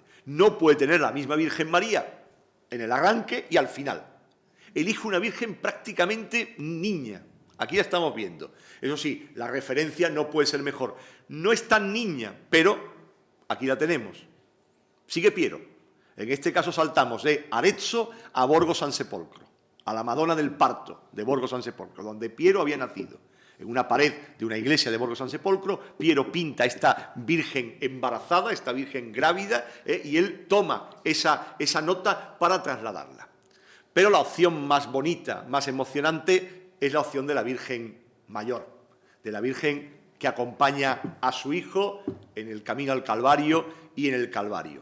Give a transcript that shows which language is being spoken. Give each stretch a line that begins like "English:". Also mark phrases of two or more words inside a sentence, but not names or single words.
Spanish: No puede tener la misma Virgen María en el arranque y al final. Elige una Virgen prácticamente niña. Aquí la estamos viendo. Eso sí, la referencia no puede ser mejor. No es tan niña, pero aquí la tenemos. Sigue Piero. En este caso saltamos de Arezzo a Borgo San Sepolcro, a la Madonna del Parto de Borgo San Sepolcro, donde Piero había nacido. En una pared de una iglesia de Borgo San Sepolcro, Piero pinta esta Virgen embarazada, esta Virgen grávida, y él toma esa nota para trasladarla. Pero la opción más bonita, más emocionante, es la opción de la Virgen mayor, de la Virgen que acompaña a su hijo en el camino al Calvario y en el Calvario.